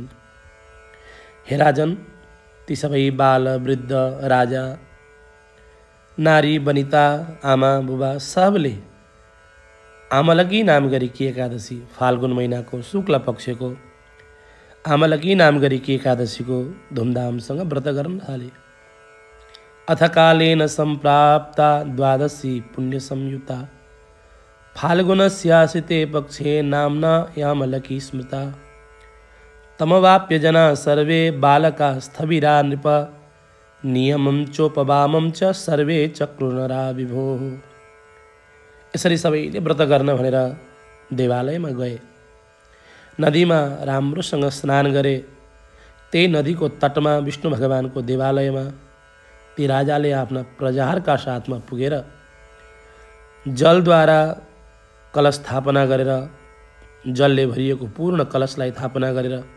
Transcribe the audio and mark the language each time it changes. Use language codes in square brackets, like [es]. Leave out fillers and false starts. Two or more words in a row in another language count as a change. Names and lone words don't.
[ne] हे राजन, ती सबै बाल वृद्ध राजा नारी वनिता आमा बुबा सबले आमलकी नाम गरेकी एकादशी फाल्गुन महिनाको शुक्ल पक्षको आमलकी नाम गरेकी एकादशीको धुमधामसँग व्रत गर्न थाले। [sa] अथ कालेन सम्प्राप्ता द्वादशी पुण्य संयुता फाल्गुनस्यासिते पक्षे नाम्ना यामलकी स्मृता। तमवाप्य जना सर्वे बालका स्थविरा नृप नियमं चोपवामं च सर्वे चक्रुनरा विभो। [ne] यसरी सबैले व्रत गर्न भनेर देवालयमा गए। नदीमा राम्रोसँग स्नान गरे। त्यही नदीको तटमा विष्णु भगवानको देवालयमा ती राजाले आफ्ना प्रजाहरूका साथमा पुगेर जलद्वारा कलश स्थापना गरेर, जलले भरिएको पूर्ण कलशलाई स्थापना गरेर